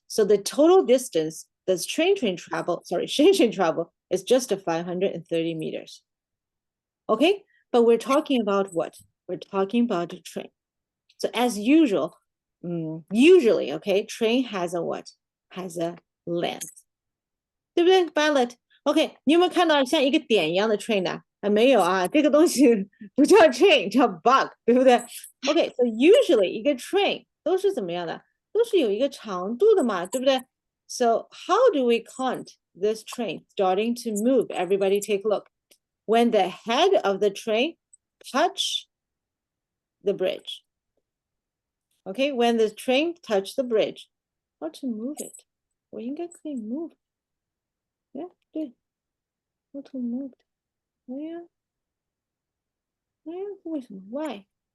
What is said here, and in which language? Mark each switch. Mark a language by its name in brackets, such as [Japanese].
[English] So the total distance that's train travel, Xinxin travel is just a 530 meters. Okay, but we're talking about what? We're talking about a train. So as usual, usually, okay, train has a what? Has a length. [Chinese] 对不对 [English] Violet? [Chinese] OK, 你有没有看到像一个点一样的 train 呢？没有啊，这个东西不叫 train，叫 bug， 对不对 ？ [English] OK, so usually [Chinese] 一个 train 都是怎么样的？都是有一个长度的嘛，对不对 [English] ？So how do we count this train starting to move? Everybody take a look. When the head of the train touch the bridge. Okay, when the train touch the bridge, how to move it? [Chinese] 我应该可以 [English] move. Yeah, [Chinese] 对 [English] Auto moved. [Chinese] 对呀，对呀，为什么 ？ [English] Why？